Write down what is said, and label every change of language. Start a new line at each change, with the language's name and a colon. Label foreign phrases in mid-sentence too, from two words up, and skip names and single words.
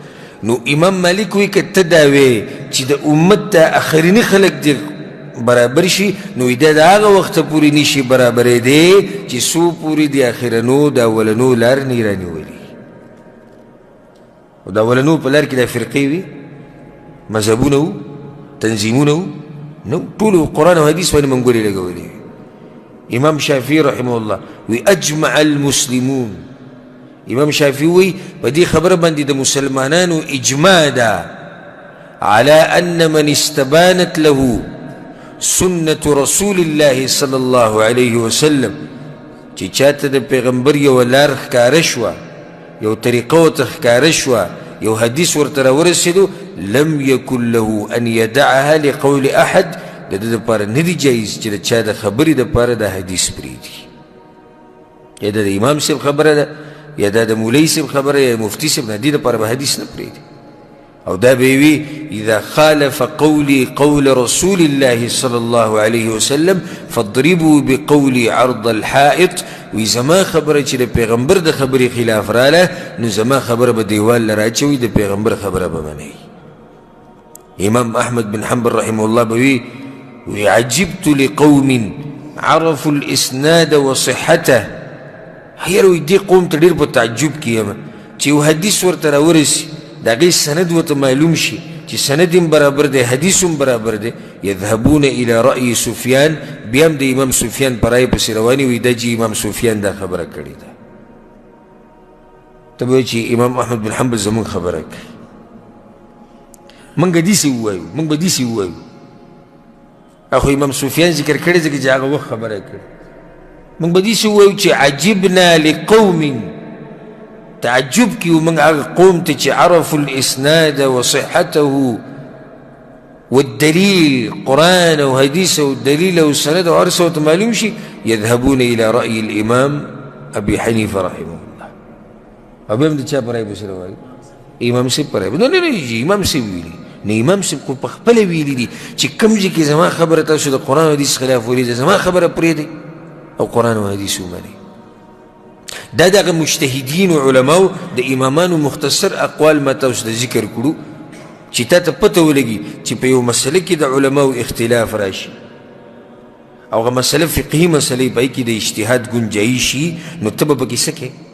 Pashto: نو امام مالک وی که ته دا وی چې د امت ته اخرني خلق دې برابر شي نو دا د هغه وخته پورې نشي برابرېدی چې څو پورې د اخرنو د اولنو لار نه یې رانیولي. او د اولنو په لار کې دا فرقې وي، مذهبونه وو، تنظیمونه وو، نو ټولو قرآن او حدیث باندې منګولې لګولې. امام شافعي رحمه الله وی
Arabic: اجمع المسلمون.
Pashto: امام شافعي وی په دې خبره باندې د مسلمانانو اجماع ده
Arabic: على ان من استبانت له سنة رسول الله صلی الله علیه وسلم
Pashto: چې چاته د پیغمبر یو لار ښکاره شوه، یو طریقه ورته ښکاره شوه، یو حدیث ورته راورسېدو،
Arabic: لم یکن له ان یدعها لقول احد.
Pashto: د ده دپاره نه دي جایز چې د چا د خبرې دپاره دا حدیث پرېږدي. یا دا د امام صاحب خبره ده یا دا د مولوي صاحب خبره یا مفتي صاحب، د دې دپاره به حدیث نه پرېږدي. او دا به وي
Arabic: اذا خالف قولي قول رسول الله صلی الله علیه وسلم فاضربوا بقولي عرض الحائط.
Pashto: وی زما خبره چې د پیغمبر د خبرې خلاف راله نو زما خبره به دیوال له راچوي، د پیغمبر خبره به منئ. امام احمد بن حنبل رحمه الله به وی
Arabic: عجبت لقوم عرفوا الاسناد وصحته.
Pashto: حیر وی دې قوم ته ډېر په تعجب کې یم چې یو حدیث ورته راورسي د هغې سند ورته معلوم شي چې سند هم برابر دی حدیث هم برابر دی.
Arabic: یذهبون الى رأي سفیان،
Pashto: بیا هم د امام سفیان په رای پسې رواني وي دا چې امام سفیان دا خبره کړې ده. ته به چې امام احمد بن حنبل زمونږ خبره کوي، موږ داسې ووایو، موږ به داسې ووایو. اخو امام سفیان ذکر کړی ځکه چې هغه وخت خبره کړې. موږ به داسې ووایو چې
Arabic: عجبنا لقوم،
Pashto: تعجب کی ومنگ هغه قوم ته چې
Arabic: عرفوا الاسناد وصحته والدليل،
Pashto: قرآن او حدیث او دلیل او سند او عرصه ورته معلوم شي،
Arabic: يذهبون الى رأي الامام ابي حنیفه رحمه الله.
Pashto: او بیا هم د چا په رای پسې روایي؟ امام صاحب په رای. نه نه نه، امام صاحب ویلي نه، امام صاحب خو په خپله ویلي دي چې کوم ځای کې زما خبره تاسو د قرآن او حدیث خلاف ولیده زما خبره پرېږدئ او قرآن او حدیث ومنئ. دا دغه مجتهدین و علماو د امامانو مختصر اقوال ما تاسو د ذکر کړو چې تا ته پته ولګي چې په یو مسله کې د علماو اختلاف راشي او هغه مسله فقهي مسلې په کې د اجتهاد ګنجایي شي، نو ته به پکې څه کوې؟